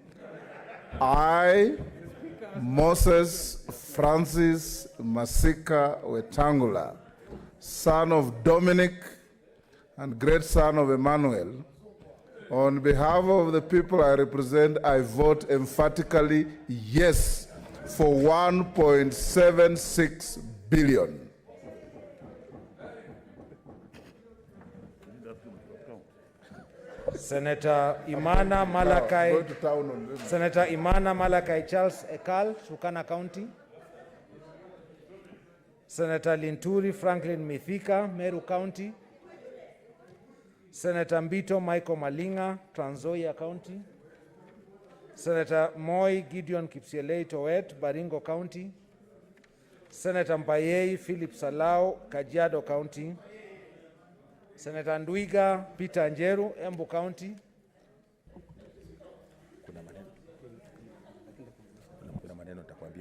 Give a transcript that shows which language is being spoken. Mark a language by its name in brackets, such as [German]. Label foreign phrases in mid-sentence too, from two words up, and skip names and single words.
[English] I, Moses Francis Masika Wetangula, son of Dominic and great son of Emmanuel, on behalf of the people I represent, I vote emphatically yes for 1.76 billion. Senator Imana Malakai, Senator Imana Malakai Charles Ekal, Turkana County. Senator Linturi Franklin Mithika, Meru County. Senator Mbito Michael Malinga, Trans Nzoia County. Senator Moi Gideon Kipsielei Towet, Baringo County. Senator Mpayei Philip Salau, Kajiado County. Senator Ndwiga Peter Njeru, Embu County. [Swahili] Kuna maneno nitakwambia.